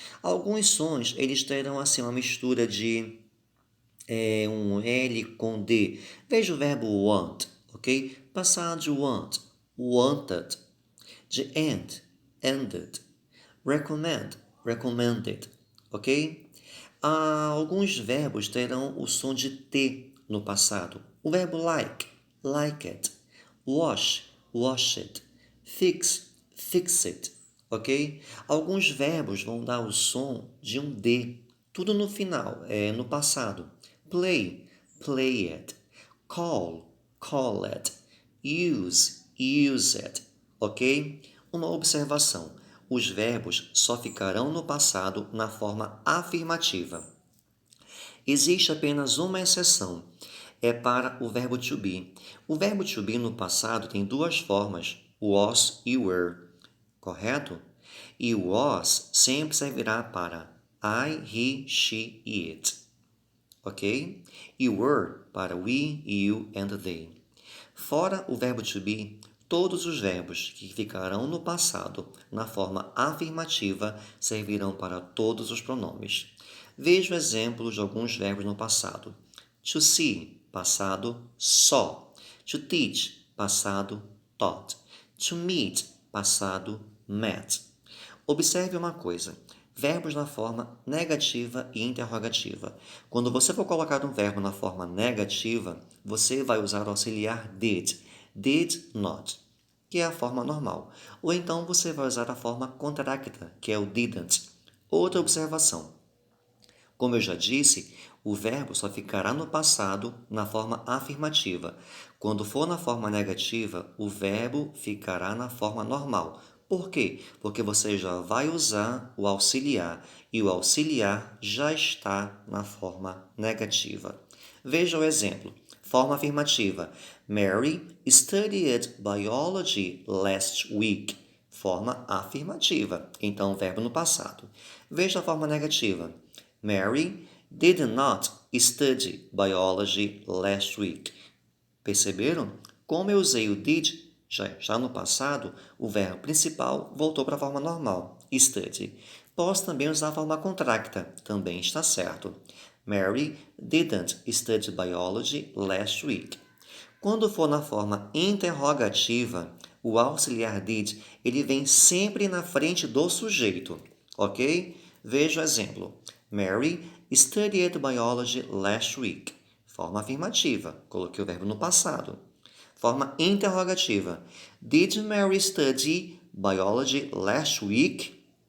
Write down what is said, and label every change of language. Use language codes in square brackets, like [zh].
[pt] Alguns sons eles terão assim uma mistura de um L com D. Veja o verbo [en] want, ok? [pt] Passar de [en] want, wanted, de end, ended, recommend, recommended, ok? [pt] Alguns verbos terão o som de T no passado. O verbo [en] like, liked, wash, washed, fix, fixed, ok? [pt] Alguns verbos vão dar o som de um D, tudo no final, no passado. [en] Play, played, call, called, use, used, ok? [pt] Uma observação: os verbos só ficarão no passado na forma afirmativa. Existe apenas uma exceção, é para o verbo to be. O verbo to be no passado tem duas formas, was e were, correto? E o [en] was [pt] sempre servirá para [en] I, he, she e it, ok? E were para we, you and they. [pt] Fora o verbo to be, todos os verbos que ficarão no passado na forma afirmativa servirão para todos os pronomes. Veja o exemplo de alguns verbos no passado. [en] To see, passado, saw. To teach, passado, taught. To meet, [pt] passado, met. Observe uma coisa. Verbos na forma negativa e interrogativa. Quando você for colocar um verbo na forma negativa, você vai usar o auxiliar did not, que é a forma normal. Ou então você vai usar a forma contracta, que é o didn't. Outra observação. Como eu já disse, o verbo só ficará no passado na forma afirmativa. Quando for na forma negativa, o verbo ficará na forma normal. Por quê? Porque você já vai usar o auxiliar e o auxiliar já está na forma negativa. Veja o exemplo. Forma afirmativa. [en] Mary studied biology last week. [pt] Forma afirmativa. Então, verbo no passado. Veja a forma negativa. [en] Mary did not study biology last week. [pt] Perceberam? Como eu usei o did já no passado, o verbo principal voltou para a forma normal, study. Posso também usar a forma contracta, também está certo. [en] Mary didn't study biology last week. [pt] Quando for na forma interrogativa, o auxiliar did ele vem sempre na frente do sujeito, ok? Veja o exemplo. [en] Mary studied biology last week. [pt] Forma afirmativa, coloquei o verbo no passado. Forma interrogativa. [en] Did Mary study biology last week?